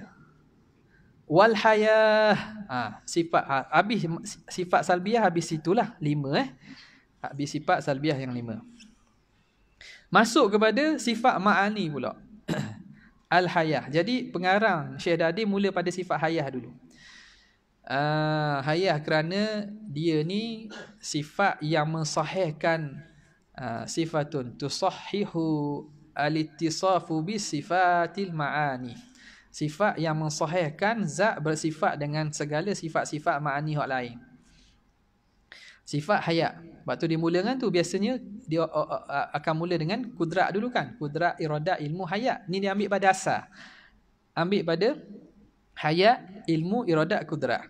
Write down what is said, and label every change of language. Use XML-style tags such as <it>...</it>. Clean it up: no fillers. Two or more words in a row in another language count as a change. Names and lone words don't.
<ms>Wal hayah, sifat habis, sifat salbiah habis itulah 5 habis sifat salbiah yang 5. Masuk kepada sifat ma'ani pula. Al-hayah. Jadi pengarang Syekh Dadi mula pada sifat hayah dulu. Hayah kerana dia ni sifat yang mensahihkan,</ms> <ar>صفة تصحح الاتصاف بصفات المعاني.</ar> <ms>Sifat yang mensahihkan zat bersifat dengan segala sifat-sifat ma'ani hak lain. Sifat hayat. Sebab tu dia mula dengan tu. Biasanya dia akan mula dengan kudrat dulu kan. Kudrat, iradat, ilmu, hayat. Ni dia ambil pada asal. Ambil pada hayat, ilmu, iradat, kudrat.</ms>